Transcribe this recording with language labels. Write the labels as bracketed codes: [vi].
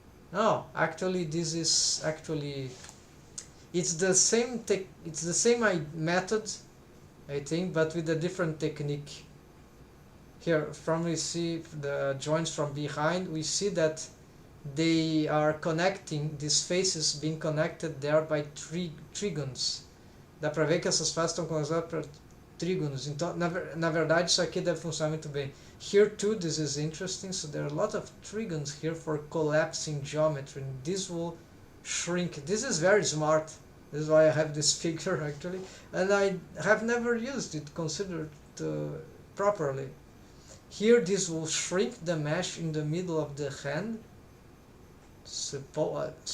[en] No, actually this is actually... It's the same method, I think, but with a different technique. Here, from we see the joints from behind, we see that they are connecting, these faces being connected there by trígonos. [pt] Dá para ver que essas faces estão conectadas por trígonos. Então, na verdade, isso aqui deve funcionar muito bem. [en] Here too, this is interesting. So there are a lot of trígonos here for collapsing geometry. And this will shrink. This is very smart. This is why I have this figure actually, and I have never used it, considered properly. Here this will shrink the mesh in the middle of the hand, supposedly.